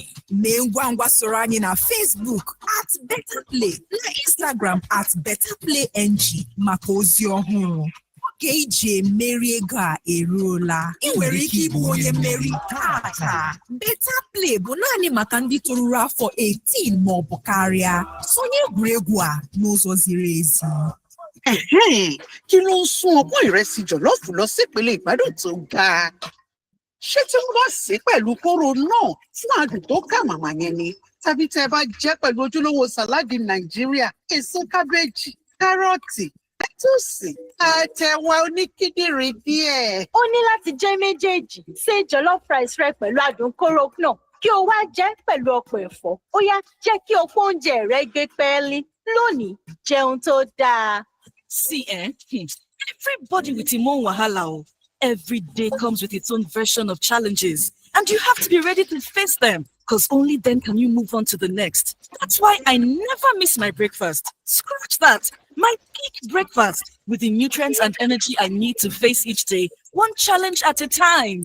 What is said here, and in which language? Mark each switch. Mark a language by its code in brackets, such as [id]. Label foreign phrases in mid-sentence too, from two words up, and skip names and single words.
[ig] Mee ngwa ngwa soro anyị na Facebook @betterplay, na Instagram @betterplayng maka ozi ọhụrụ. Oge iji emeri ego a eruola. Ị nwere ike ịbụ onye mmeri taa. Better Play bụ naanị maka ndị toruru afọ 18 ma ọ bụ karịa. Sonye egwuregwu a n'ụzọ ziri ezi. [yo] Kí ló ń sún ọpọ́n ìrẹsì jọ̀lọ́ọ̀fù lọ sípele ìgbádùn tó ga? Ṣé tí wọ́n bá sè é pẹ̀lú kóró náà fún àdùn tó kà màmá yẹn ni? Tàbí tẹ́ ẹ bá jẹ́ pẹ̀lú ojúlówó sàláàdì Nàìjíríà, èso kábéèjì, kárọ̀tì, lẹ́tùsì, àtẹ̀wà oníkíndìnrín díẹ̀. Ó ní láti jẹ́ méjèèjì. Ṣé [en] jollof rice [yo] rẹ pẹ̀lú àdùn kóró náà kí o wá jẹ́ pẹ̀lú ọ̀pọ̀ ẹ̀fọ́. Ó yá, jẹ́ kí o fún oúnjẹ rẹ gbé pẹ́ẹ́lí. Lónìí, jẹun tó dáa. [en] See, everybody with his own wahala. Every day comes with its own version of challenges, and you have to be ready to face them, because only then can you move on to the next. That's why I never miss my breakfast. Scratch that. My peak breakfast with the nutrients and energy I need to face each day, one challenge at a time.